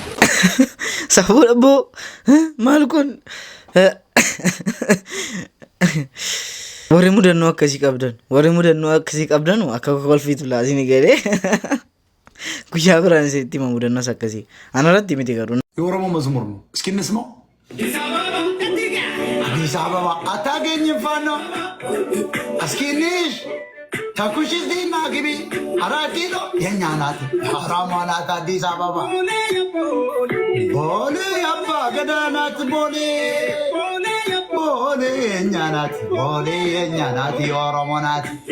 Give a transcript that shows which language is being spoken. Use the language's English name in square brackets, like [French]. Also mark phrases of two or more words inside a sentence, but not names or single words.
[Oromo] safuu dhabboo maal kun warri mudannoo akkasii qabdan akka kolfiitu laasini galee guyyaa biraan isitti hima mudannoos akkasii anarratti miti garuu [Amharic] የኦሮሞ መዝሙር ነው። እስኪ እንስማው። አዲስ አበባ አታገኝም ፋኖ እስኪ እንሽ ተኩሽ እዚህና ግቢ 4 ኪሎ የእኛ ናት ሐራሟ ናት አዲስ አበባ ቦሌ አባ ገዳ ናት ቦሌ ቦሌ የእኛ ናት ቦሌ የእኛ ናት የኦሮሞ ናት